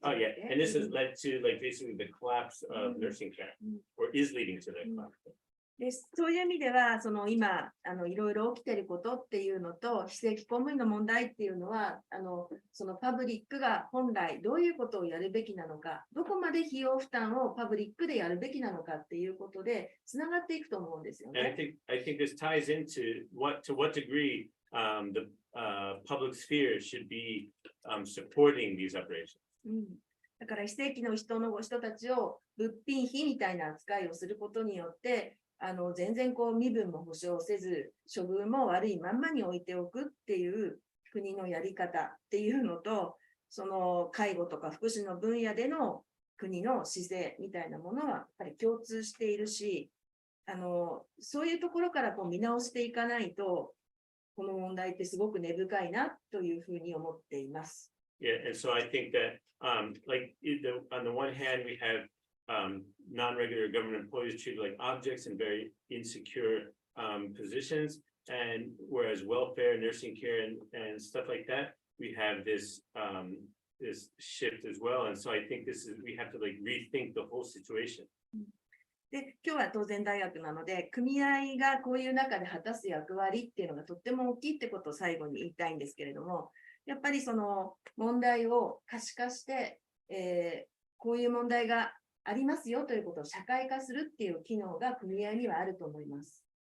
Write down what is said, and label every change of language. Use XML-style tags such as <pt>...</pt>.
<en>oh yeah, and this has led to like basically the collapse of nursing care, or is leading to the collapse.</en> <ja>でそういう意味では、その今いろいろ起きていることっていうのと、非正規公務員の問題っていうのは、そのパブリックが本来どういうことをやるべきなのか、どこまで費用負担をパブリックでやるべきなのかっていうことで、つながっていくと思うんですよ</ja> <en>And</en> <ja>ね。</ja> <en>I think this ties into to what degree the public sphere should be supporting these operations.</en> <ja>だから非正規の人たちを物品費みたいな扱いをすることによって、全然こう身分も保障せず、処遇も悪いまんまに置いておくっていう国のやり方っていうのと、その介護とか福祉の分野での国の姿勢みたいなものはやっぱり共通しているし、そういうところからこう見直していかないと、この問題ってすごく根深いなというふうに思っています。</ja> <en>Yeah, and so I think that like on the one hand we have non-regular government employees treated like objects in very insecure positions, and whereas welfare, nursing care, and stuff like that, we have this this shift as well. And so I think we have to like rethink the whole situation.</en> <ja>で、今日は当然大学なので、組合がこういう中で果たす役割っていうのがとっても大きいってことを最後に言いたいんですけれども、やっぱりその問題を可視化して、こういう問題がありますよということを社会化するっていう機能が組合にはあると思います。</ja>